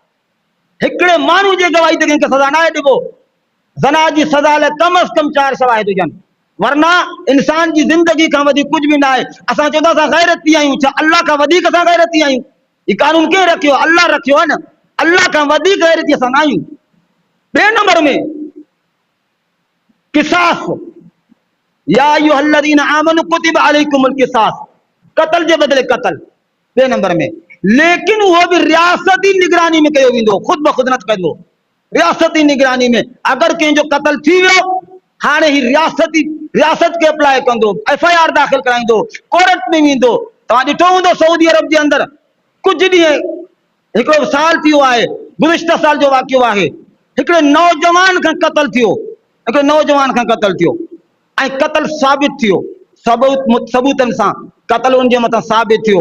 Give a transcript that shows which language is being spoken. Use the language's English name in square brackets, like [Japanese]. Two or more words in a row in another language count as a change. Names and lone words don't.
[Sindhi] हिकिड़े माण्हू जे गवाही ते कंहिंखे सज़ा न आहे ॾिबो। ज़ना जी सज़ा लाइ कम अज़ कम 4 शवाहिद हुजनि, वरना इंसान जी ज़िंदगी खां वधीक कुछ भी न आहे। असां चवंदा असां गैरती आहियूं, छा अल्लाह खां वधीक असां गैरती आहियूं? ही कानून कंहिं रखियो? अल्लाह रखियो आहे न। अल्लाह खां वधीक गैरती असां न आहियूं। ॿिए नंबर में क़िसास, [Arabic] يا أيها الذين آمنوا كتب عليكم القصاص, [Sindhi] कत्ल जे बदले कत्ल। ॿिए नंबर में, [Urdu] لیکن وہ بھی [Sindhi] रियासती निगरानी में कयो वेंदो, खुद ब खुद न कंदो। रियासती निगरानी में अगर कंहिंजो कत्ल थी वियो, हाणे ही रियासत के अप्लाई कंदो, FIR दाख़िल कराईंदो, कोर्ट में वेंदो। तव्हां ॾिठो हूंदो सऊदी अरब जे अंदर कुछ ॾींहं, हिकिड़ो साल थियो आहे, गुज़िश्ता साल जो वाक़ियो आहे, हिकिड़े नौजवान खां कत्ल थियो, हिकिड़े नौजवान खां कत्ल थियो ऐं कत्ल साबित थियो, सबूतनि सां कत्ल उन जे मथां साबित थियो।